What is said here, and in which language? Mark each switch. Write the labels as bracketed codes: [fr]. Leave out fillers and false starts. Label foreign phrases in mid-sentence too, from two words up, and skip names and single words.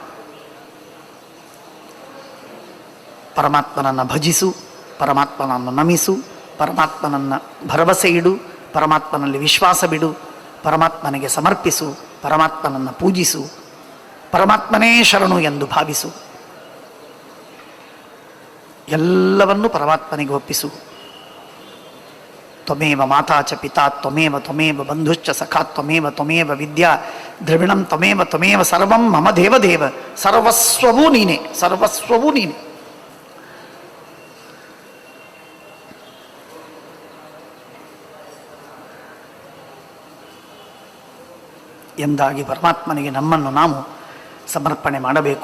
[kn] ಪರಮಾತ್ಮನನ್ನು ಭಜಿಸು, ಪರಮಾತ್ಮನನ್ನು ನಮಿಸು, ಪರಮಾತ್ಮನನ್ನು ಭರವಸೆ ಇಡು, ಪರಮಾತ್ಮನಲ್ಲಿ ವಿಶ್ವಾಸ ಬಿಡು, ಪರಮಾತ್ಮನಿಗೆ ಸಮರ್ಪಿಸು, ಪರಮಾತ್ಮನನ್ನು ಪೂಜಿಸು, ಪರಮಾತ್ಮನೇ ಶರಣು ಎಂದು ಭಾವಿಸು. ಎಲ್ಲವನ್ನೂ ಪರಮಾತ್ಮನಿಗೆ ಒಪ್ಪಿಸು. [sa] ತ್ವಮೇವ ಮಾತಾ ಚ ಪಿತಾ ತ್ವಮೇವ ತ್ವಮೇವ ಬಂಧುಶ್ಚ ಸಖಾ ತ್ವಮೇವ ತ್ವಮೇವ ವಿದ್ಯಾ ದ್ರವಿಣಂ ತ್ವಮೇವ ತ್ವಮೇವ ಸರ್ವಂ ಮಮ ದೇವದೇವ. [kn] ಸರ್ವಸ್ವವೂ ನೀನೆ, ಸರ್ವಸ್ವವೂ ನೀನೆ. ಎಂದಾಗಿ ಪರಮಾತ್ಮನಿಗೆ ನಮ್ಮನ್ನು ನಾವು ಸಮರ್ಪಣೆ ಮಾಡಬೇಕು.